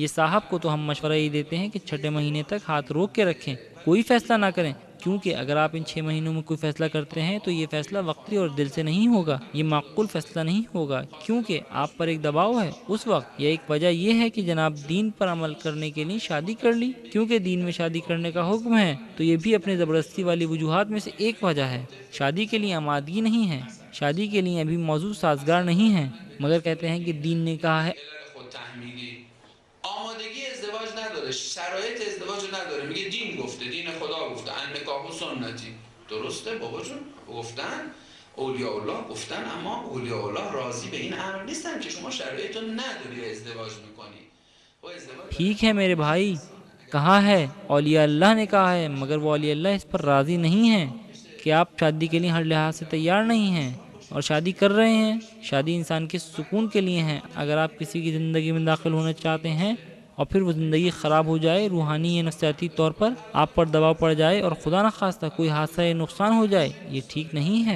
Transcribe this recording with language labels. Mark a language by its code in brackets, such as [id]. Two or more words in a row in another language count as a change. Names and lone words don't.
[ur] صاحب کو تو ہم مشورہ یہ دیتے ہیں کہ 6 مہینے تک ہاتھ روک کے رکھیں، کوئی فیصلہ نہ کریں، کیونکہ اگر آپ ان 6 مہینوں میں کوئی فیصلہ کرتے ہیں تو یہ فیصلہ وقتی اور دل سے نہیں ہوگا، یہ معقول فیصلہ نہیں ہوگا، کیونکہ آپ پر ایک دباؤ ہے اس وقت، یا ایک وجہ یہ ہے کہ جناب دین پر عمل کرنے کے لیے شادی کر لی، کیونکہ دین میں شادی کرنے کا حکم ہے، تو یہ بھی اپنے زبردستی والی وجوہات میں سے ایک وجہ ہے۔ شادی کے لیے آمادگی نہیں ہے، شادی کے لیے ابھی موضوع سازگار نہیں ہے، مگر کہتے ہیں کہ دین نے کہا ہے [fa] آمادگی ازدواج نداره، شرایط ازدواج نداره، میگه دین گفته، دین خدا گفته، [ar] النکاح سنتی. [fa] درسته بابا جون، گفتن اولیاء الله گفتن، اما اولیاء الله راضی به این امر نیستن که شما شرایط رو نداری ازدواج میکنی. [ur] ٹھیک ہے میرے بھائی، کہا ہے اولیاء اللہ نے کہا ہے، مگر وہ اولیاء اللہ اس پر راضی نہیں ہیں کہ آپ شادی کے لیے ہر لحاظ سے تیار نہیں ہیں اور شادی کر رہے ہیں۔ شادی انسان کے سکون کے لیے ہے۔ اگر آپ کسی کی زندگی میں داخل ہونا چاہتے ہیں اور پھر وہ زندگی خراب ہو جائے، روحانی یا نفسیاتی طور پر آپ پر دباؤ پڑ جائے اور خدا نخواستہ کوئی حادثہ یا نقصان ہو جائے، یہ ٹھیک نہیں ہے۔